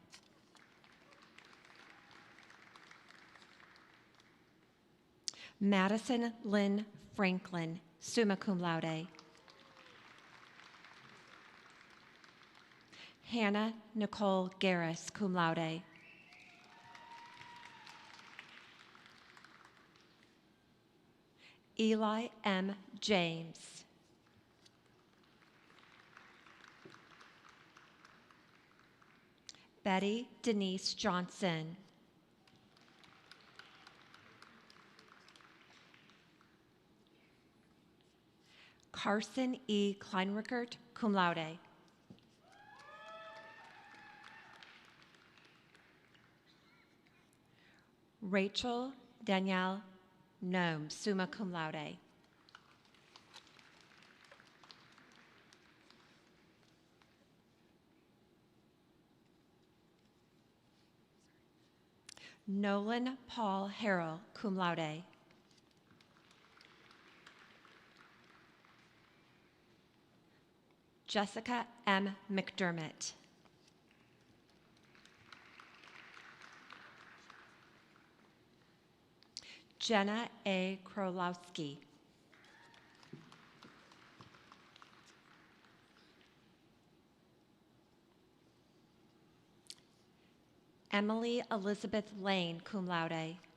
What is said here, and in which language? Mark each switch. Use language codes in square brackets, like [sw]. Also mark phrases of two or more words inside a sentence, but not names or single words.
[en] Madison Lynn Franklin, [la] summa cum laude. [en] Hannah Nicole Garris, [la] cum laude. [en] Eli M. James. Betty Denise Johnson. Carson E. Kleinrickert, [la] cum laude. [en] Rachel Danielle Nome, [la] summa cum laude. [en] Nolan Paul Harrell, [la] cum laude. [en] Jessica M. McDermott. Jenna A. Krolowski. Emily Elizabeth Lane, [la] cum laude.